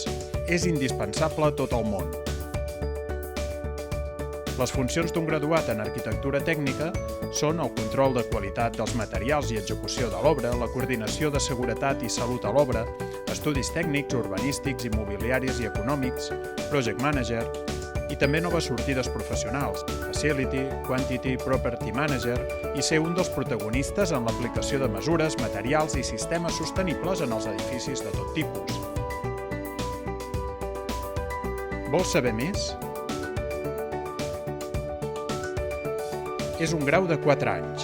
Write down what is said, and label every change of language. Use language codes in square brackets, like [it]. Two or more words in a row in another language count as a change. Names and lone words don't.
[ca] És indispensable a tot el món. Les funcions d'un graduat en arquitectura tècnica són el control de qualitat dels materials i execució de l'obra, la coordinació de seguretat i salut a l'obra, estudis tècnics, urbanístics, immobiliaris i econòmics, [en] project manager, [ca] i també noves sortides professionals, [en] facility, quantity, property manager, [ca] i ser un dels protagonistes en l'aplicació de mesures, materials i sistemes sostenibles en els edificis de tot tipus. Vols saber més? És un grau de 4 anys.